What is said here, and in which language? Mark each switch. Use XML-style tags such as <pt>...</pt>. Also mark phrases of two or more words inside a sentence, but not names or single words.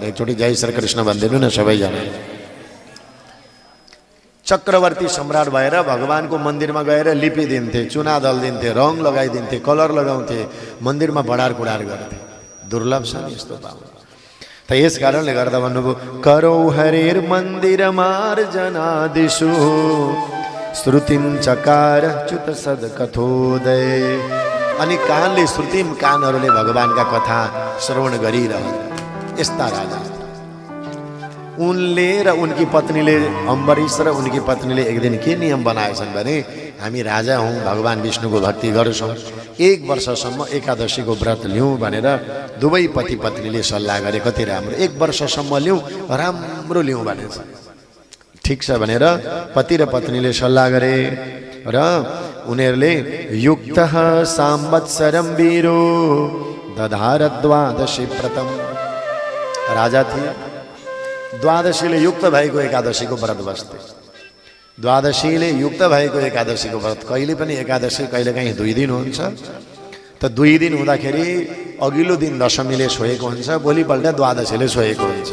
<ne>एकचोटि जय श्रीकृष्ण भनिदिनु न सबैजना। चक्रवर्ती सम्राट भएर भगवानको मन्दिरमा गएर लिपिदिन्थे, चुना दल्दिन्थे, रङ लगाइदिन्थे, कलर लगाउँथे, मन्दिरमा बढार कुडार गर्थे। दुर्लभ छ नि यस्तो पाउनु। त यस कारणले गर्दा भन्नुभयो</ne> <sa>करौ हरेर मन्दिर मार्जनादिषु श्रुतिम चकार च्युत सद कथोदय।</sa> <ne>अनि कानले श्रुतिम, कानहरूले भगवानका कथा श्रवण गरिरहे। यस्ता राजा उनले र उनकी पत्नीले, अम्बरीश र उनकी पत्नीले एक दिन के नियम बनाएछन् भने हामी राजा हौँ, भगवान विष्णुको भक्ति गर्छौँ, 1 वर्षसम्म एकादशीको व्रत लिउँ भनेर दुवै पति पत्नीले सल्लाह गरे। कति राम्रो, 1 वर्षसम्म लिउँ, राम्रो लिउँ भनेछ। ठिक छ भनेर पति र पत्नीले सल्लाह गरे र उनीहरूले</ne> <sa>युक्तः संवत्सरं वीरो दधार द्वादशी व्रतम।</sa> <ne>राजा थिए, द्वादशीले युक्त भएको एकादशीको व्रत बस्थे। द्वादशीले युक्त भएको एकादशीको व्रत, कहिले पनि एकादशी कहिलेकाहीँ 2 दिन हुन्छ। त 2 दिन हुँदाखेरि अघिल्लो दिन दशमीले छोएको हुन्छ, भोलिपल्ट द्वादशीले छोएको हुन्छ।</ne>